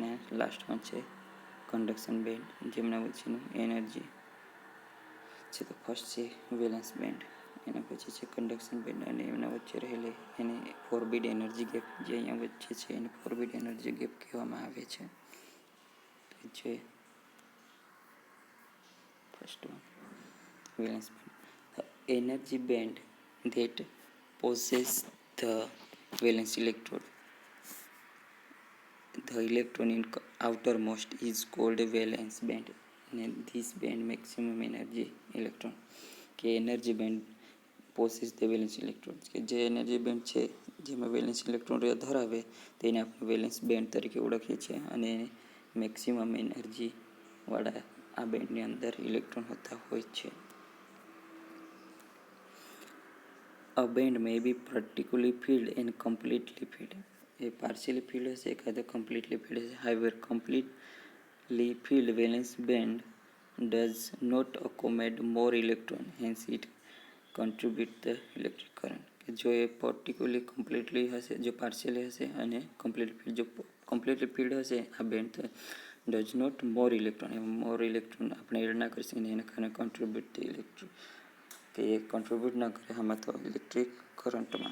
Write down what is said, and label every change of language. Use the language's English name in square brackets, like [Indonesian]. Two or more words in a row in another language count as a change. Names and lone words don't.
[Gujarati] ને [English] last one [Gujarati] છે [English] conduction band, [Gujarati] જેમના વચ્ચેનું એનર્જી છે. તો ફર્સ્ટ છે [English] valence band [Gujarati] એના પછી છે [English] conduction band [Gujarati] અને એમના વચ્ચે રહેલી એને [English] forbid energy gap, [Gujarati] જે અહીંયા વચ્ચે છે એને [English] forbid energy gap [Gujarati] કહેવામાં આવે છે. તો છે [English] first one valence band. The energy band that possesses the valence electrode, the electron in outermost is called valence band. And this band maximum energy electron [Gujarati] કે [English] energy band possess the valence electron, [Gujarati] કે જે [English] energy band [Gujarati] છે જેમાં [English] valence electron [Gujarati] ધરાવે તેને આપણે [English] valence band [Gujarati] તરીકે ઓળખીએ છીએ. અને [English] maximum energyવાળા [Gujarati] આ બેન્ડની અંદર ઇલેક્ટ્રોન હોતા હોય છે. [English] A band may be partially filled and completely filled. [Gujarati] એ [English] partially filled [Gujarati] હશે કાં તો [English] completely filled [Gujarati] હશે. [English] However, completely filled valence band does not accommodate more electron, hence it contribute the electric current. [Gujarati] કે જો એ [English] particularly completely [Gujarati] હશે, જો પાર્શિયલી હશે અને [English] completely filled, [Gujarati] જો [English] completely filled [Gujarati] હશે આ [English] band does not more electron, [Gujarati] એમાં [English] more electron [Gujarati] આપણે એડ ના કરી શકીએ, એના કારણે [English] contribute electric [Gujarati] કે એ કોન્ટ્રીબ્યુટ ના કરે આમાં તો [English] electric currentમાં.